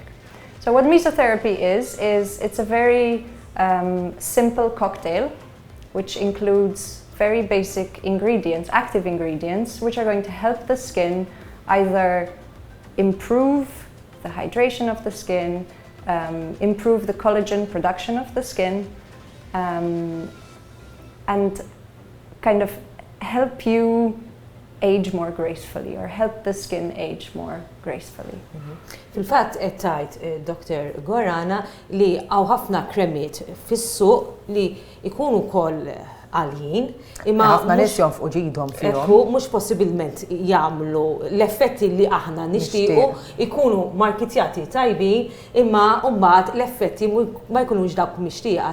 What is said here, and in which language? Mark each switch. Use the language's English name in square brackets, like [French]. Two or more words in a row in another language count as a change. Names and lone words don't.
[English] So what mesotherapy is it's a very simple cocktail, which includes very basic ingredients, active ingredients, which are going to help the skin either improve the hydration of the skin, improve the collagen production of the skin, and kind of help you age more gracefully or help the skin age more gracefully. [Maltese] Fil-fatt qed tgħid Dr. Gorana li hawn ħafna kremiet fis-suq li jkunu wkoll għaljin imma ħafna nies jonfqu ġidhom fihom. Ekku mhux possibilment jagħmlu l-effetti li aħna nixtiequ jkunu markitjati tajbin imma mbagħad l-effetti ma jkunux dawk mixtieqa.